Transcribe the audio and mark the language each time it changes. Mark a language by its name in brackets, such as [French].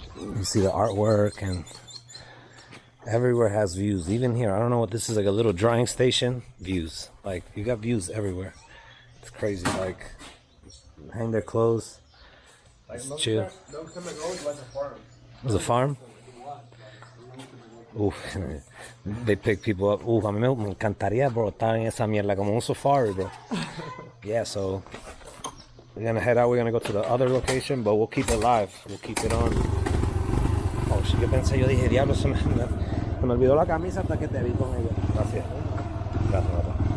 [English] You see the artwork and everywhere has views. Even here, I don't know what this is, like a little drying station. Views. Like, you got views everywhere. It's crazy. Like, hang their clothes. Just chill. Long time ago, it was a farm. It was a farm? Uf, they pick people up. [Spanish] Uf, a mí me encantaría, bro, estar en esa mierda como un safari, bro. [English] Yeah, so we're gonna head out. We're gonna go to the other location, but we'll keep it live. We'll keep it on. [Spanish] Oh, sí, yo pensé, yo dije, diablo, se me olvidó la camisa hasta que te vi con ella. Gracias. Gracias, papá.